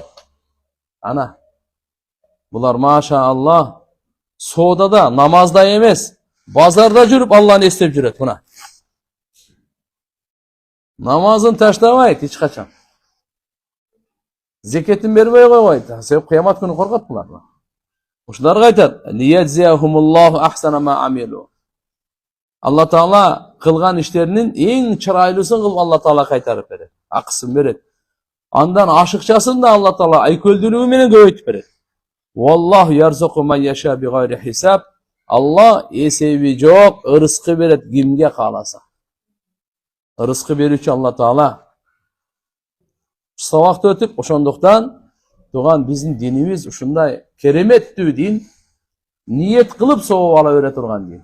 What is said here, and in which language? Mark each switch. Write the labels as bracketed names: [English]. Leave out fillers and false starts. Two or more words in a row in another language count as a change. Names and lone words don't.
[Kyrgyz] Ана, булар [Arabic] ما شاء الله [Kyrgyz] соодада, намазда эмес, базарда жүрүп Алланы эстеп жүрөт. Мына намазын таштабайт эч качан. Зекетин бербей койбойт. Себеп кыямат күнү коркот булар. Ушуларга айтат: [Arabic] "ليجزيهم الله أحسن ما عملوا." [Kyrgyz] Алла Таала кылган иштеринин эң чырайлысын кылып Алла Таала кайтарып берет. Акысын берет. Андан ашыкчасын да Алла Таала айкөлдүүлүгү менен көбөйтүп берет. [Arabic] والله يرزق من يشاء بغير حساب. [Kyrgyz] Алла эсеби жок ырыскы берет кимге кааласа. Ырыскы берүүчү Алла Таала. Сабакты өтүп, ошондуктан туган биздин динибиз ушундай кереметтүү дин, ниет кылып сооп ала бере турган дин.